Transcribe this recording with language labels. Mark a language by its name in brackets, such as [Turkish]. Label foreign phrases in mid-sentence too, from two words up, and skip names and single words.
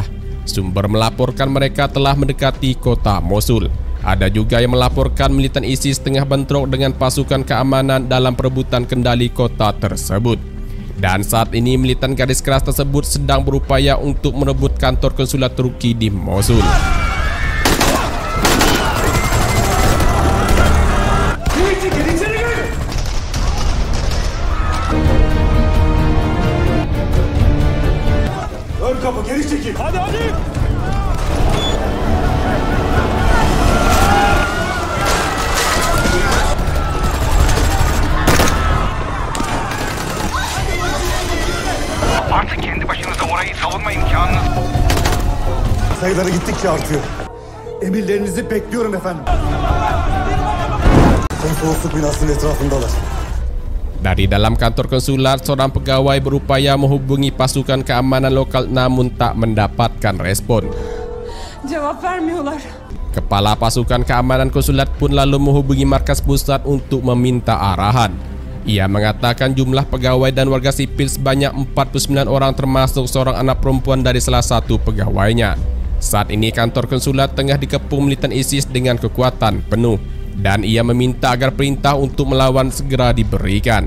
[Indonesian] Sumber melaporkan mereka telah mendekati kota Mosul. Ada juga yang melaporkan militan ISIS tengah bentrok dengan pasukan keamanan dalam perebutan kendali kota tersebut. Dan saat ini militan garis keras tersebut sedang berupaya untuk merebut kantor konsulat Turki di Mosul. [Turkish] Kapı geri çekil. Hadi. Artık kendi başınıza orayı savunma imkanınız. Sayıları gittikçe artıyor. Emirlerinizi bekliyorum efendim. Konsolosluk binasının etrafındalar. [Indonesian] Dari dalam kantor konsulat, seorang pegawai berupaya menghubungi pasukan keamanan lokal namun tak mendapatkan respon. [Turkish] Cevap vermiyorlar. [Indonesian] Kepala pasukan keamanan konsulat pun lalu menghubungi markas pusat untuk meminta arahan. Ia mengatakan jumlah pegawai dan warga sipil sebanyak 49 orang, termasuk seorang anak perempuan dari salah satu pegawainya. Saat ini kantor konsulat tengah dikepung militan ISIS dengan kekuatan penuh, dan ia meminta agar perintah untuk melawan segera diberikan.